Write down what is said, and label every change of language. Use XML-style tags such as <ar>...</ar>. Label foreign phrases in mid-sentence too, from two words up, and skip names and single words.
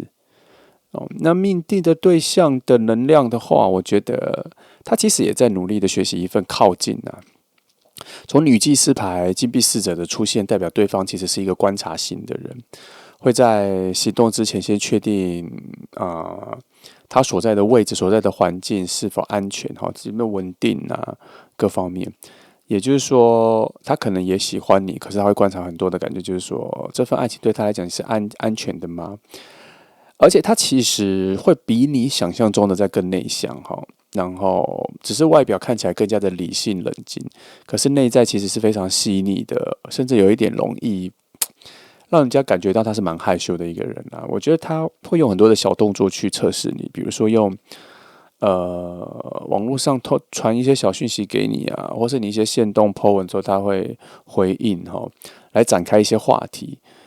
<zh>那命定的對象的能量的話，我覺得他其實也在努力的學習一份靠近啊。從女祭司牌、金幣4者的出現，代表對方其實是一個觀察型的人。會在行動之前先確定他所在的位置、所在的環境是否安全有沒有穩定各方面。也就是說，他可能也喜歡你，可是他會觀察很多的感覺，就是說這份愛情對他來講是安全的嗎？而且他其實會比你想象中的再更內向然後只是外表看起來更加的理性冷靜，可是內在其實是非常細膩的，甚至有一點容易讓人家感覺到他是蠻害羞的一個人我覺得他會用很多的小動作去測試你，比如說用網絡上傳一些小訊息給你或是你一些限動 po 文之後，他會回應來展開一些話題。</zh>